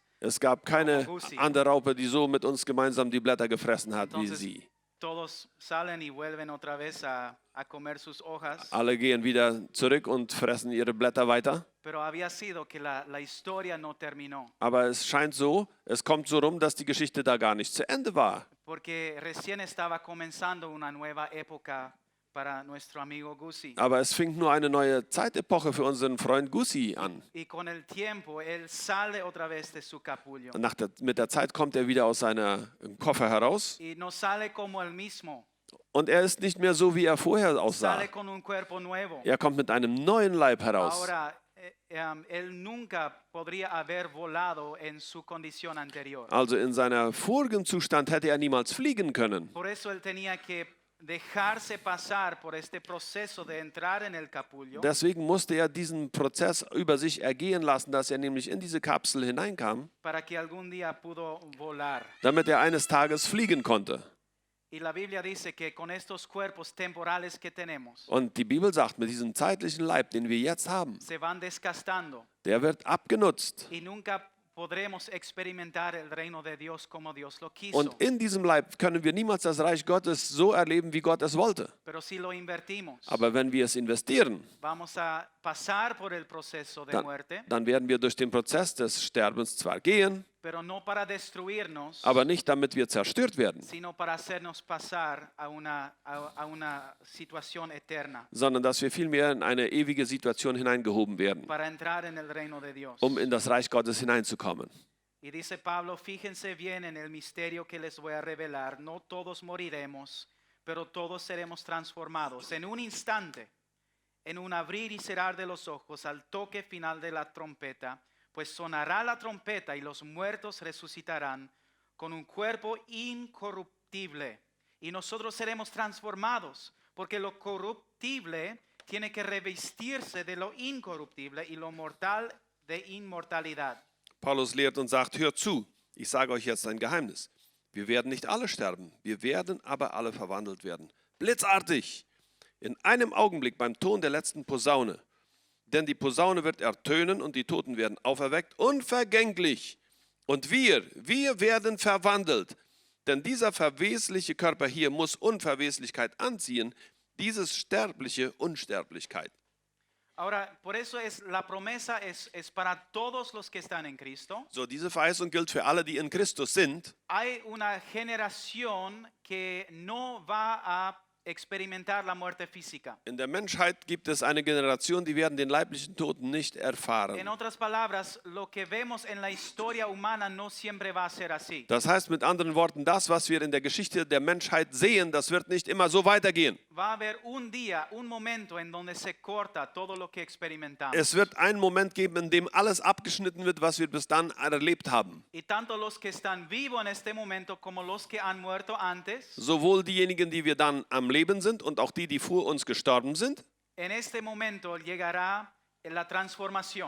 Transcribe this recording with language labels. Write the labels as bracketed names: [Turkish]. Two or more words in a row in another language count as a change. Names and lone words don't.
[German] Es gab keine Gussi. andere Raupe, die so mit uns gemeinsam die Blätter gefressen hat wie [Spanish] Entonces, [German] sie. [Spanish] todos salen y vuelven otra vez a comer sus hojas. [German] Alle gehen wieder zurück und fressen ihre Blätter weiter. [Spanish] Pero había sido que la historia no terminó. [German] Aber es scheint so, es kommt so rum, dass die Geschichte da gar nicht zu Ende war. [Spanish] Porque recién estaba comenzando una nueva época para nuestro amigo Gussi. [German] Aber es fing nur eine neue Zeitepoche für unseren Freund Gussi an. [Spanish] Y con el tiempo él sale otra vez de su capullo. [German] Mit der Zeit kommt er wieder aus seinem Koffer heraus [Spanish] Y no sale como el mismo. [German] und er ist nicht mehr so, wie er vorher aussah. [Spanish] Sale con un cuerpo nuevo. [German] Er kommt mit einem neuen Leib heraus. [Spanish] Ahora, él nunca podría haber volado en su condición anterior. [German] Also in seiner vorigen Zustand hätte er niemals fliegen können. [Spanish] Por eso él tenía que dejarse pasar por este proceso de entrar en el capullo [German] Deswegen musste er diesen Prozess über sich ergehen lassen, dass er nämlich in diese Kapsel hineinkam, [Spanish] para que algún día pudo volar. [German] damit er eines Tages fliegen konnte. [Spanish] Y la Biblia dice que con estos cuerpos temporales que tenemos, [German] Und die Bibel sagt, mit diesem zeitlichen Leib, den wir jetzt haben, [Spanish] se van desgastando [German] der wird abgenutzt. [Spanish] y nunca podremos experimentar el reino de Dios como Dios lo quiso. [German] Und in diesem Leib können wir niemals das Reich Gottes so erleben, wie Gott es wollte. [Spanish] Pero si lo invertimos, [German] Aber wenn wir es investieren, [Spanish] vamos a pasar por el proceso de muerte, [German] dann werden wir durch den Prozess des Sterbens zwar gehen, [Spanish] pero no para destruirnos, [German] aber nicht damit wir zerstört werden, [Spanish] sino para hacernos pasar a una situación eterna, [German] sondern dass wir vielmehr in eine ewige Situation hineingehoben werden, [Spanish] para entrar en el reino de Dios. [German] um in das Reich Gottes hineinzukommen. [Spanish] Y dice Pablo, fíjense bien en el misterio que les voy a revelar. No todos moriremos, pero todos seremos transformados en un instante, en un abrir y cerrar de los ojos, al toque final de la trompeta, pues sonará la trompeta y los muertos resucitarán con un cuerpo incorruptible. Y nosotros seremos transformados, porque lo corruptible tiene que revestirse de lo incorruptible y lo mortal de inmortalidad. [German] Paulus lehrt und sagt, hört zu, ich sage euch jetzt ein Geheimnis. Wir werden nicht alle sterben, wir werden aber alle verwandelt werden. Blitzartig, in einem Augenblick beim Ton der letzten Posaune. Denn die Posaune wird ertönen und die Toten werden auferweckt, unvergänglich. Und wir werden verwandelt. Denn dieser verwesliche Körper hier muss Unverweslichkeit anziehen, dieses sterbliche Unsterblichkeit. [Spanish] Ahora, por eso la promesa es para todos los que están en Cristo. [German] So, diese Verheißung gilt für alle, die in Christus sind. [Spanish] Hay una generación que no va a experimentar la muerte física. [German] In der Menschheit gibt es eine Generation, die werden den leiblichen Tod nicht [Spanish] En [German] erfahren. [Spanish] otras palabras, lo que vemos en la historia humana no siempre va a ser así. [German] Das heißt mit anderen Worten, das, was wir in der Geschichte der Menschheit sehen, das wird nicht immer so weitergehen. [Spanish] Va a haber un día, un momento en donde se corta todo lo que experimentamos. [German] Es wird einen Moment geben, in dem alles abgeschnitten wird, was wir bis dann erlebt haben. [Spanish] Y tanto los que están vivos en este momento como los que han muerto antes, [German] Sowohl diejenigen, die wir dann am Leben sind und auch die, die vor uns gestorben sind. [Spanish] en este momento llegará la transformación.